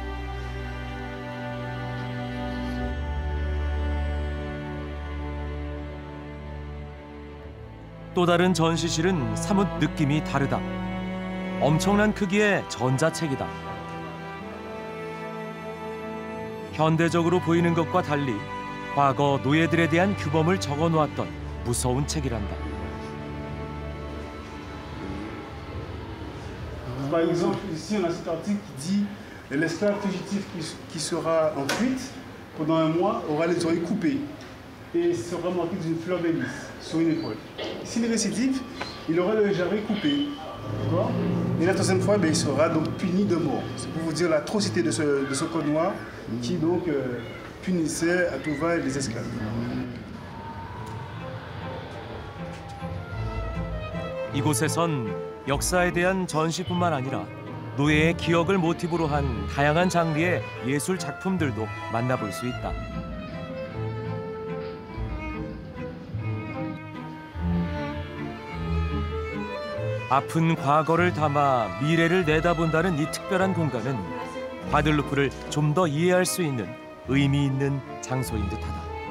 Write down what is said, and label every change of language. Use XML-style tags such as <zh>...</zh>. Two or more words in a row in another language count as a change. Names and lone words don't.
<ko>또 다른 전시실은 사뭇 느낌이 다르다. 엄청난 크기의 전자책이다. 현대적으로 보이는 것과 달리 과거 노예들에 대한 규범을 적어놓았던 무서운 책이란다.</ko> <fr>Par exemple, ici on a cet article qui dit l'esclave fugitif qui sera en fuite pendant un mois aura les oreilles coupées et sera manqué d'une fleur de lys sur une épaule. S'il récidive, il aura le jarret coupé. Et la troisième fois, il sera donc puni de mort. C'est pour vous dire l'atrocité de ce code noir qui donc punissait à tout va les esclaves.</fr> <ko>이곳에선 역사에 대한 전시뿐만 아니라 노예의 기억을 모티브로 한 다양한 장르의 예술 작품들도 만나볼 수 있다. 아픈 과거를 담아 미래를 내다본다는 이 특별한 공간은 과들루프를 좀 더 이해할 수 있는 의미 있는 장소인 듯하다.</ko>